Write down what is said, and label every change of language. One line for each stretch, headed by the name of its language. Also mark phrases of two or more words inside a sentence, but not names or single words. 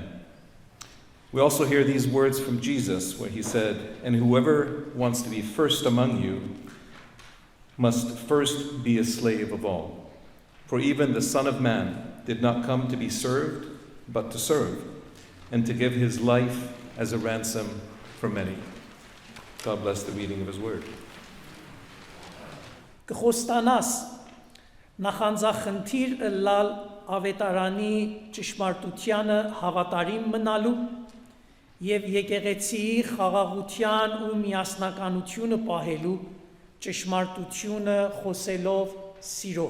English: We also hear these words from Jesus, where he said, "And whoever wants to be first among you must first be a slave of all. For even the Son of Man did not come to be served, but to serve, and to give his life as a ransom for many." God bless the reading of his word.
Armenian: Կխոստանաս նախանձախնդիր լալ ավետարանի ճշմարտությանը հավատարիմ մնալու եւ եկեղեցիի խաղաղության ու միասնականությունը պահելու ճշմարտությունը խոսելով սիրով։